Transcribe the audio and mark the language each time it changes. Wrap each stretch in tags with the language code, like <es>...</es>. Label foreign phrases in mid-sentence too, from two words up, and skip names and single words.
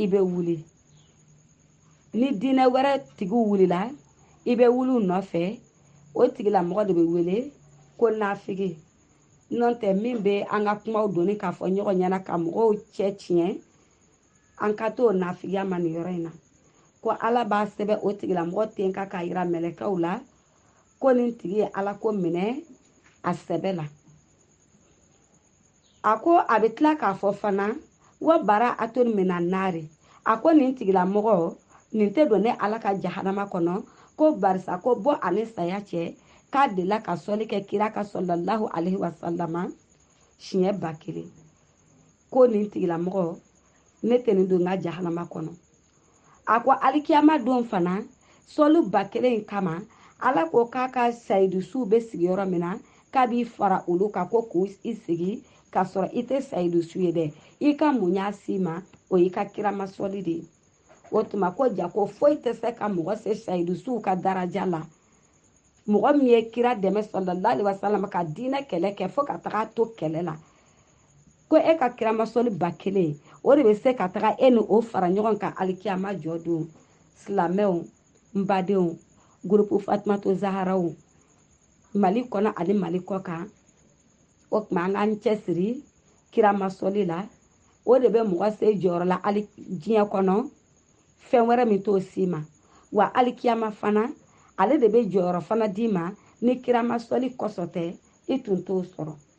<bm>bɛ wuli ni diinɛ wɛrɛ tigiw wulila i bɛ wuli u nɔfɛ o tigilamɔgɔ de bɛ wele ko nafigi n'o tɛ min bɛ an ka kumaw doni k'a fɔ ɲɔgɔn ɲɛna ka mɔgɔw cɛ tiɲɛ an ka t'o nafigiya ma nin yɔrɔ in na ko ala b'a sɛbɛn o tigilamɔgɔ ten kan k'a yira mɛlɛkɛw la ko nin tigi ye ala ko minɛ a sɛbɛ la a ko a bɛ tila k'a fɔ fana</bm> <ar>وبراءة من النار</ar> <bm>a ko nin tigilamɔgɔ nin tɛ don ne ala ka jahanama kɔnɔ ko barisa ko bɔ ani saya cɛ k'a delila ka sɔli kɛ kira ka</bm> <ar>صلى الله عليه وسلم</ar> <bm>siɲɛ 1000 ko nin tigilamɔgɔ ne tɛ nin don n ka jahanama kɔnɔ a ko alikiyama don fana sɔli 1000 in kama ala ko k'a ka sayidusuw bɛ sigi yɔrɔ min na k'a b'i fara olu kan ko k'u i sigi k'a sɔrɔ i tɛ sayidusu ye dɛ i ka mun y'a si ma o y'i ka kirama sɔli de ye o tuma ko ja ko foyi tɛ se ka mɔgɔ se sayidusuw ka daraja la mɔgɔ min ye kira dɛmɛ</bm> <ar>صلى الله عليه وسلم</ar> <bm>ka diinɛ kɛlɛ kɛ fo ka taga to kɛlɛ la ko e ka kirama sɔli 1000 o de bɛ se ka taga e ni o fara ɲɔgɔn kan alikiyama jɔ don silamɛw n badenw gurupu fatumata zaharaw mali kɔnɔ ani mali kɔ kan o tuma an k'an cɛsiri kira masɔli la o de bɛ mɔgɔ se jɔyɔrɔ la hali diɲɛ kɔnɔ fɛn wɛrɛ min t'o si ma wa hali kiyama fana ale de bɛ jɔyɔrɔ fana d'i ma ni kira masɔli kɔsɔ tɛ i tun t'o sɔrɔ</bm>